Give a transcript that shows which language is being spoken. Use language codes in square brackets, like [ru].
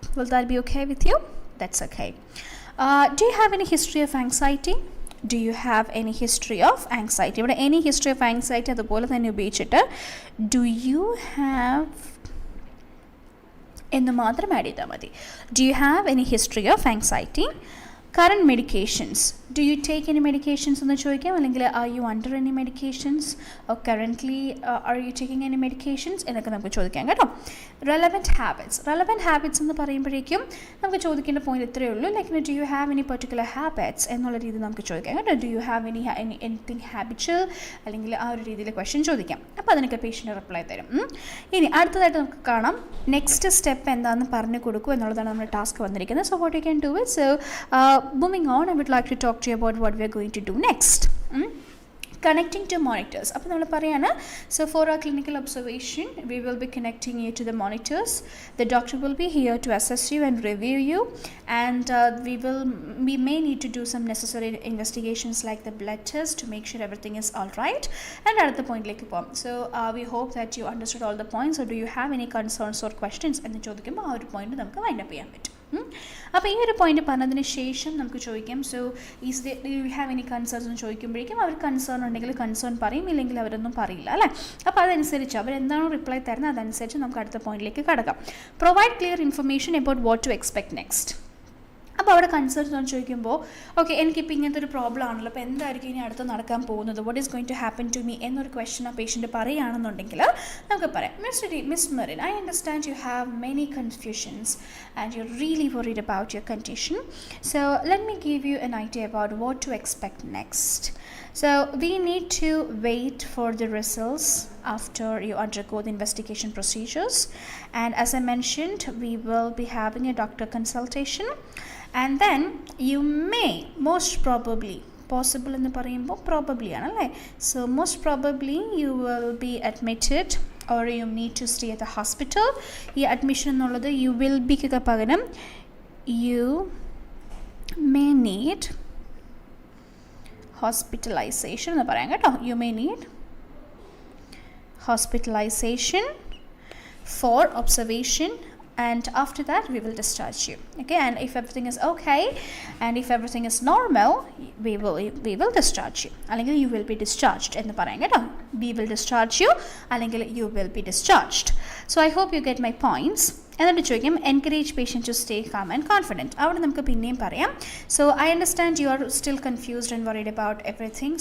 [en] Will that be okay with you? That's okay. Do you have any history of anxiety? Do you have any history of anxiety? [ml] ഇവിടെ [en] any history of anxiety [ml] അതുപോലെ തന്നെ ഉപയോഗിച്ചിട്ട് [en] do you have [ml] എന്ന് മാത്രം add ചെയ്താൽ മതി. [en] Do you have any history of anxiety? Current medications. Do you take any medications [ml] എന്ന് ചോദിക്കാം, അല്ലെങ്കിൽ [en] are you under any medications or currently are you taking any medications [ml] എന്നൊക്കെ നമുക്ക് ചോദിക്കാം കേട്ടോ. relevant habits എന്ന് പറയുമ്പോഴേക്കും നമുക്ക് ചോദിക്കേണ്ട പോയിന്റ് ഇത്രയേ ഉള്ളൂ, like [en] do you have any particular habits [ml] എന്നുള്ള രീതിയിൽ നമുക്ക് ചോദിക്കാം കേട്ടോ. [en] do you have anything habitual [ml] അല്ലെങ്കിൽ ആ ഒരു രീതിയിൽ ക്വസ്റ്റ്യൻ ചോദിക്കാം. അപ്പോൾ അതിനൊക്കെ പേഷ്യൻ്റ് റിപ്ലൈ തരും. ഇനി അടുത്തതായിട്ട് നമുക്ക് കാണാം നെക്സ്റ്റ് സ്റ്റെപ്പ് എന്താണെന്ന് പറഞ്ഞു കൊടുക്കൂ എന്നുള്ളതാണ് നമ്മുടെ ടാസ്ക് വന്നിരിക്കുന്നത്. [en] So what you can do it, so moving on I would like to talk to you about what we are going to do next. Connecting to monitors. [ml] അപ്പോൾ നമ്മൾ പറയാണ് [en] so for our clinical observation we will be connecting you to the monitors. The doctor will be here to assess you and review you, and we may need to do some necessary investigations like the blood test to make sure everything is all right. And at the point like so we hope that you understood all the points. So do you have any concerns or questions [ml] എന്ന് ചോദിക്കുമ്പോൾ ആ ഒരു point നമുക്ക് wind up ചെയ്യാൻ പറ്റും. അപ്പോൾ ഈ ഒരു പോയിന്റ് പറഞ്ഞതിന് ശേഷം നമുക്ക് ചോദിക്കാം [en] so you have any concerns [ml] എന്ന് ചോദിക്കുമ്പോഴേക്കും അവർ കൺസേൺ ഉണ്ടെങ്കിൽ കൺസേൺ പറയും, ഇല്ലെങ്കിൽ അവരൊന്നും പറയില്ല അല്ലേ. അപ്പോൾ അതനുസരിച്ച് അവരെന്താണോ റിപ്ലൈ തരുന്നത് അതനുസരിച്ച് നമുക്ക് അടുത്ത പോയിന്റിലേക്ക് കടക്കാം. [en] Provide clear information about what to expect next. [ml] അപ്പോൾ അവിടെ കൺസേൺസ് എന്ന് ചോദിക്കുമ്പോൾ ഓക്കെ എനിക്കിപ്പോൾ ഇങ്ങനത്തെ ഒരു പ്രോബ്ലം ആണല്ലോ, അപ്പോൾ എന്തായിരിക്കും ഇനി അടുത്ത് നടക്കാൻ പോകുന്നത്, what is going to happen to me എന്നൊരു ക്വസ്റ്റൻ ആ പേഷ്യൻ്റ് പറയുകയാണെന്നുണ്ടെങ്കിൽ നമുക്ക് പറയാം [en] Miss Merin I understand you have many confusions and you really worried about your condition. So let me give you an idea about what to expect next. So we need to wait for the results after you undergo the investigation procedures, and as I mentioned we will be having a doctor consultation, and then you may most probably possible [ml] എന്ന് പറയുമ്പോൾ [en] probably ആണല്ലേ, so most probably you will be admitted or you need to stay at the hospital. ഈ admission എന്നുള്ളത് you will be ക്ക് പകരം you may need hospitalization [ml] എന്ന് പറയാം കേട്ടോ. [en] you may need hospitalization for observation, and after that we will discharge you. Okay, and if everything is okay and if everything is normal we will discharge you, [ml] അല്ലെങ്കിൽ [en] you will be discharged [ml] എന്ന് പറയാം കേട്ടോ. [en] we will discharge you [ml] അല്ലെങ്കിൽ [en] you will be discharged. So I hope you get my points. എന്നിട്ട് ചോദിക്കും encourage patient to stay calm and confident. [ml] അവിടെ നമുക്ക് പിന്നെയും പറയാം. [en] So I understand you are still confused and worried about everything.